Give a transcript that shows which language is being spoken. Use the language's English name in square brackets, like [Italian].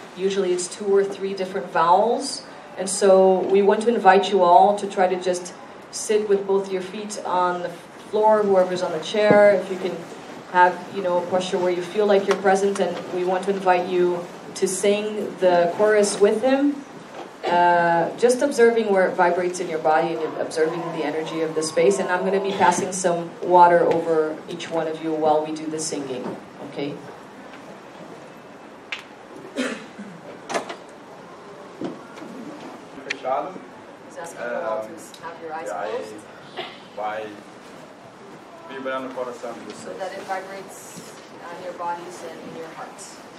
[English] Usually it's 2 or 3 different vowels. And so we want to invite you all to try to just sit with both your feet on the floor, whoever's on the chair, if you can have, a posture where you feel like you're present, and we want to invite you to sing the chorus with him, just observing where it vibrates in your body and observing the energy of the space. And I'm going to be passing some water over each one of you while we do the singing, okay? [Portuguese] Fechado. [English] He's asking you all to have your eyes closed. [Portuguese] Vai vibrando o coração de vocês. [English] So that it vibrates on your bodies and in your hearts.